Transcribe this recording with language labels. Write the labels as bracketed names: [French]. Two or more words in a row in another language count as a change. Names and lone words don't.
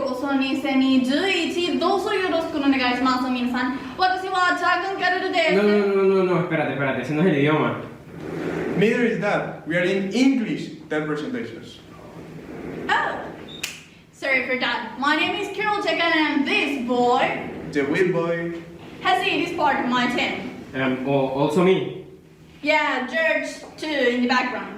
[Japanese] 2011 どうぞよろしくお願いします皆さん私はチャー君カルルです [Spanish] No, espérate, ese no es el idioma. [English] Neither is that. We are in English 10 presentations. Oh, sorry for that. My name is Carol Checa and this boy, The Will Boy. Hassid is part of my team. Also me. Yeah, George too in the background.